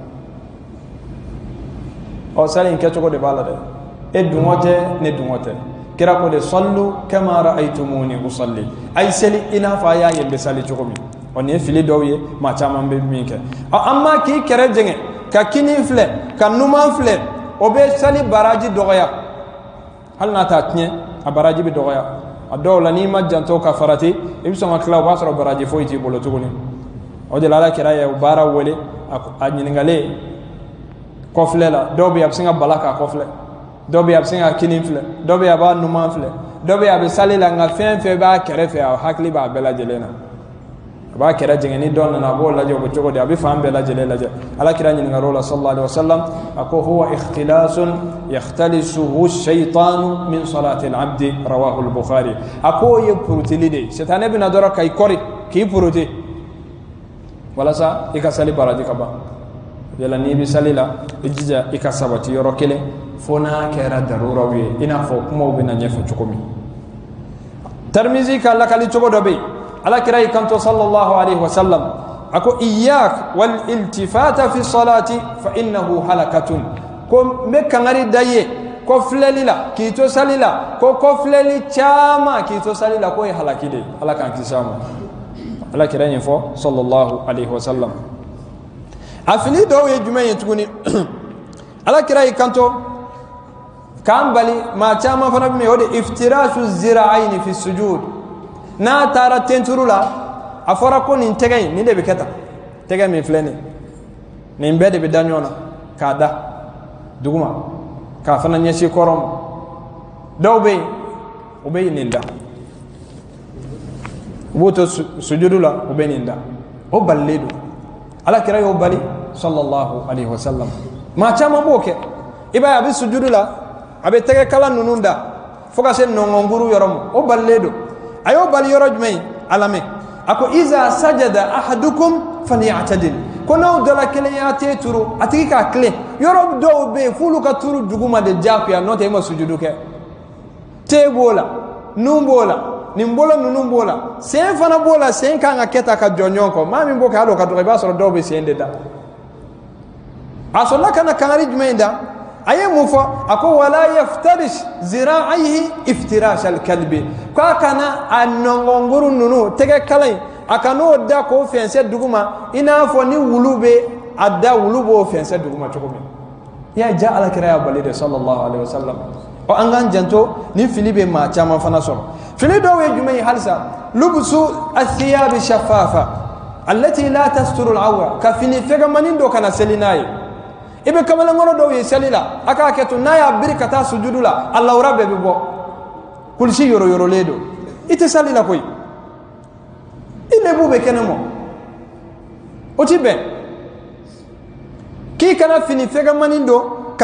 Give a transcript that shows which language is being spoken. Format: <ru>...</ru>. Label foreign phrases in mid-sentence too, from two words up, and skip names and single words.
<bm>ɔ sali in kɛcogo de b'a la dɛ e dungɔ tɛ ne dungɔ tɛ kira ko de</bm> <ar>صلوا كما رأيتموني أصلي</ar> <bm>ay seli i n'a fɔ a y'a ye n bɛ sali cogo min ɔ nin ye fili dɔw ye maa caman bɛ min kɛ amma k'i kɛrɛ jɛngɛ ka kini filɛ ka numan filɛ o bɛ sali baraji dɔgɔya hali n'a t'a tiɲɛ a baraji bɛ dɔgɔya a dɔw la n'i ma janto ka farati i bɛ sɔn ka tila o b'a sɔrɔ baraji foyi t'i bolo tuguni o de la ala kira ye baara wele a ɲininkalen kɔfilɛ la dɔw bɛ yen a bɛ se ka bala k'a kɔfilɛ dɔw bɛ yen a bɛ se ka kini filɛ dɔw bɛ yen a b'a numan filɛ dɔw bɛ yen a bɛ sali la nka fɛn fɛn b'a kɛrɛfɛ a hakili b'a bɛɛ lajɛlen na a b'a kɛrɛ jɛngɛ ni dɔ nana a b'o lajɛ o bɛ cogo di a bɛ fan bɛɛ lajɛlen lajɛ ala kira ɲininkara la</bm> <ar>صلى الله عليه وسلم</ar> <bm>a ko</bm> <ar>هو اختلاس يختلسه الشيطان من صلاة العبد رواه البخاري</ar> <bm>a ko ye purutili de sitane bɛna dɔrɔn ka i kɔri k'i puruti walasa i ka sali baraji ka ban yala n'i bɛ sali la i jija i ka sabati yɔrɔ kelen fo n'a kɛra daruraw ye i n'a fɔ kumaw bɛna ɲɛfɛ cogo min Tirmizi ka lakali cogo dɔ bɛ yen ala kira y'i kanto</bm> <ar>صلى الله عليه وسلم</ar> <bm>a ko</bm> <ar>إياك والالتفات في الصلاة فإنه هلكة</ar> <bm>ko n bɛ kangari da ye ko filɛli la k'i to sali la ko kɔfilɛli caman k'i to sali la k'o ye halaki de ye ala k'an kisi a ma ala kira yin fɔ</bm> <ar>صلى الله عليه و</ar> <bm>sallam a fili dɔw ye jumɛn ye tuguni ala kira y'i kanto k'an bali maa caman fana bɛ min o de</bm> <ar>افتراش الذراعين في السجود</ar> <bm>n'a taara tenturu la a fɔra ko nin tɛgɛ in nin de bɛ kɛ tan tɛgɛ min filɛ nin bɛɛ de bɛ da ɲɔgɔn na k'a da duguma k'a fana ɲɛsin kɔrɔ ma dɔw bɛ yen u bɛ nin da u b'o to sujudu la u bɛ nin da o balilen don ala kira y'o bali</bm> <ar>صلى الله عليه وسلم</ar> <bm>maa caman b'o kɛ i b'a ye a bɛ sujudu la a bɛ tɛgɛ kala ninnu da fo ka se nɔngɔnkuru yɔrɔ ma o balilen don a y'o bali yɔrɔ jumɛn a lamɛn a ko</bm> <ar>إذا سجد أحدكم فليعتدل</ar> <bm>ko n'aw dala kelen y'a te turu a tigi k'a tilen yɔrɔ dɔw bɛ yen f'olu ka turu duguma de diyagoya n'o tɛ i ma sujudu kɛ te b'o la nun b'o la nin bolo ninnu b'o la sen fana b'o la sen kan ka kɛ tan ka jɔ ɲɔgɔn kɔ maa min b'o kɛ hali o ka dɔgɔ i b'a sɔrɔ dɔw bɛ sen de da a sɔrɔla ka na kangari jumɛn da a ye mun fɔ a ko</bm> <ar>ولا يفترش ذراعيه افتراش الكلب</ar> <bm>k'a kana a nɔngɔnkuru ninnu tɛgɛ kala in a kan'o da k'o fɛnsɛ duguma i n'a fɔ ni wulu bɛ a da wulu b'o fɛnsɛ duguma cogo min i y'a ja alakira y'a bali de</bm> <ar>صلى الله عليه وسلم</ar> <bm>ɔ an k'an janto ni fili bɛ maa caman fana sɔrɔ fili dɔw ye jumɛn ye halisa</bm> <ar>لبس الثياب الشفافة التي لا تستر العورة</ar> <bm>ka fini fɛgɛmanin dɔ kana seli n'a ye i bɛ kamalenkɔrɔ dɔw ye seli la a k'a kɛ to n'a y'a biri ka taa sujudu la a lawura bɛɛ bɛ bɔ kulisi yɔrɔyɔrɔlen don i tɛ sali la koyi i lebu bɛ kɛnɛ ma o ti bɛn k'i kana fini fɛgɛmanin don</bm>